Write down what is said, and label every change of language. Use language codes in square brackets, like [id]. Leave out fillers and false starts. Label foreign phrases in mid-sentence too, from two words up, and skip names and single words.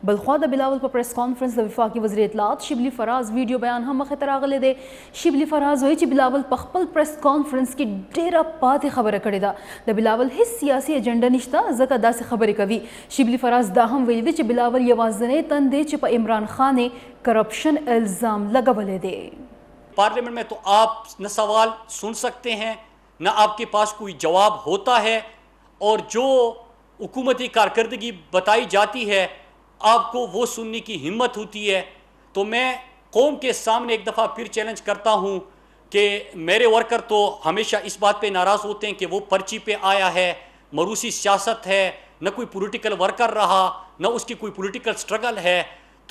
[ps] بلخوا د بلاول په پریس کانفرنس د وفاقي وزیر اطلاعات شبلی فراز ویډیو بیان هم مخې ته راغلی دی. شبلی فراز وایي چې بلاول په خپل پریس کانفرنس کې ډیره پاتې خبره کړې ده. د بلاول هیڅ سیاسي ایجنډا نشته، ځکه داسې خبرې کوي. شبلی فراز دا هم ویلي دی چې بلاول یوازینی تن دی چې په عمران خان کرپشن الزام لګولی دی. [ur] پارلیمنٹ میں تو آپ نہ سوال سن سکتے ہیں نہ آپ کے پاس کوئی جواب ہوتا ہے، اور جو حکومتی کارکردگی بتائی جاتی ہے آپ کو وہ سننے کی ہمت ہوتی ہے. تو میں قوم کے سامنے ایک دفعہ پھر چیلنج کرتا ہوں کہ میرے ورکر تو ہمیشہ اس بات پہ ناراض ہوتے ہیں کہ وہ پرچی پہ آیا ہے، مروسی سیاست ہے، نہ کوئی [en] political worker [ur] رہا، نہ اس کی کوئی [en] political struggle [ur] ہے.